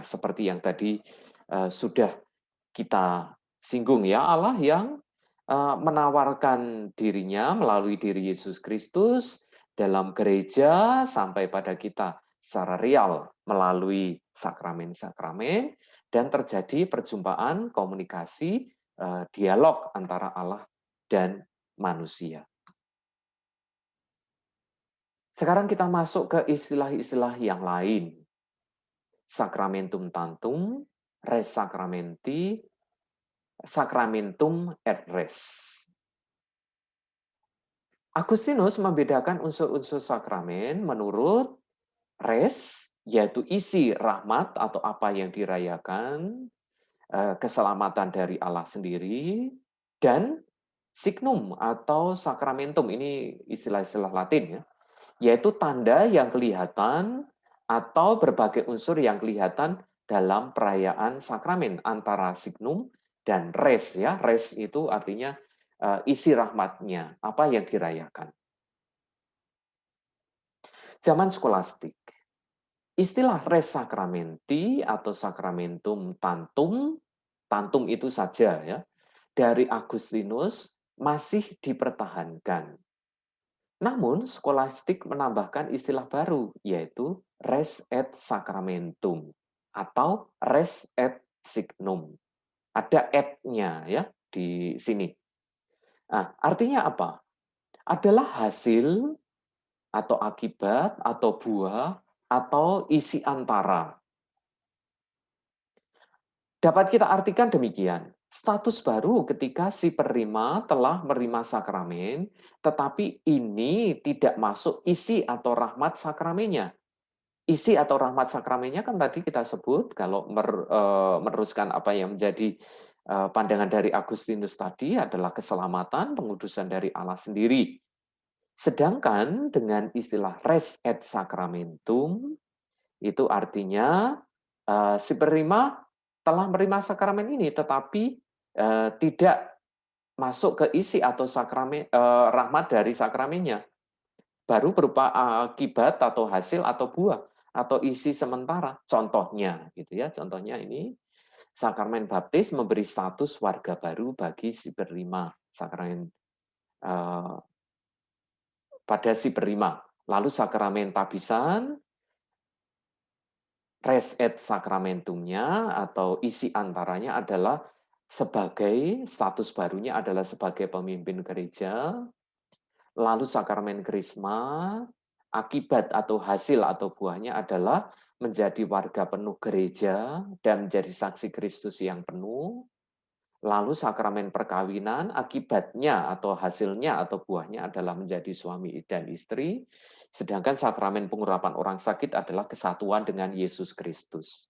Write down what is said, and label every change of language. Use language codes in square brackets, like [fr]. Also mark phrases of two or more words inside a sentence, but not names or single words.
[id] Seperti yang tadi sudah kita singgung ya, Allah yang menawarkan dirinya melalui diri Yesus Kristus dalam gereja sampai pada kita secara real melalui sakramen-sakramen, dan terjadi perjumpaan, komunikasi, dialog antara Allah dan manusia. Sekarang kita masuk ke istilah-istilah yang lain. [la] Sacramentum tantum, res sacramenti, sacramentum et res. [id] Agustinus membedakan unsur-unsur sakramen menurut res, yaitu isi rahmat atau apa yang dirayakan, keselamatan dari Allah sendiri, dan signum atau sacramentum, ini istilah-istilah Latin ya, yaitu tanda yang kelihatan atau berbagai unsur yang kelihatan dalam perayaan sakramen, antara signum dan res ya. Res itu artinya isi rahmatnya, apa yang dirayakan. Zaman skolastik, Istilah [la] res sacramenti [id] atau [la] sacramentum tantum, [id] tantum itu saja ya, dari Agustinus masih dipertahankan. Namun, skolastik menambahkan istilah baru, yaitu [la] res et sacramentum [id] atau [la] res et signum. [id] Ada et-nya ya di sini. Nah, artinya apa? Adalah hasil atau akibat atau buah atau isi antara. Dapat kita artikan demikian, status baru ketika si penerima telah menerima sakramen, tetapi ini tidak masuk isi atau rahmat sakramennya. Isi atau rahmat sakramennya kan tadi kita sebut, kalau meneruskan apa yang menjadi pandangan dari Agustinus tadi adalah keselamatan, pengudusan dari Allah sendiri. Sedangkan dengan istilah [la] res et sacramentum, [id] itu artinya si penerima telah menerima sakramen ini, tetapi tidak masuk ke isi atau sakramen rahmat dari sakramennya. Baru berupa akibat atau hasil atau buah atau isi sementara. Contohnya, gitu ya. Contohnya ini sakramen baptis memberi status warga baru bagi si penerima sakramen pada si penerima. Lalu sakramen tabisan [la] res et sacramentumnya [id] atau isi antaranya adalah sebagai status barunya adalah sebagai pemimpin gereja, lalu sakramen krisma, akibat atau hasil atau buahnya adalah menjadi warga penuh gereja dan menjadi saksi Kristus yang penuh, lalu sakramen perkawinan, akibatnya atau hasilnya atau buahnya adalah menjadi suami dan istri, sedangkan sakramen pengurapan orang sakit adalah kesatuan dengan Yesus Kristus.